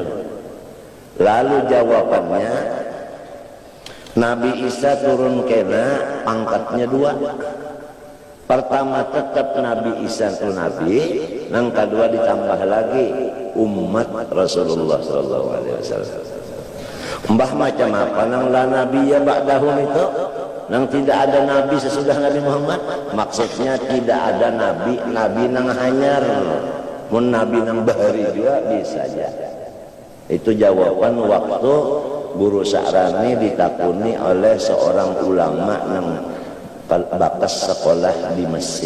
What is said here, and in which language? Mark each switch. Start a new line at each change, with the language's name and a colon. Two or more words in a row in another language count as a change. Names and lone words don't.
Indonesian: Lalu jawabannya, Nabi Isa turun kena pangkatnya dua. Pertama tetap Nabi Isa itu nabi, yang kedua ditambah lagi umat Rasulullah sallallahu alaihi wasallam. Mbah macam apa nang
Arabic: la nabiyya ba'dahum
Indonesian: itu? Nang tidak ada nabi sesudah Nabi Muhammad? Maksudnya tidak ada nabi nang hanyar.
Banjar: Mun nabi nang bahari juga bisa aja.
Indonesian: Itu jawaban waktu Guru Sa'rani ditakuni oleh seorang ulama nang bakas sekolah di Mesir.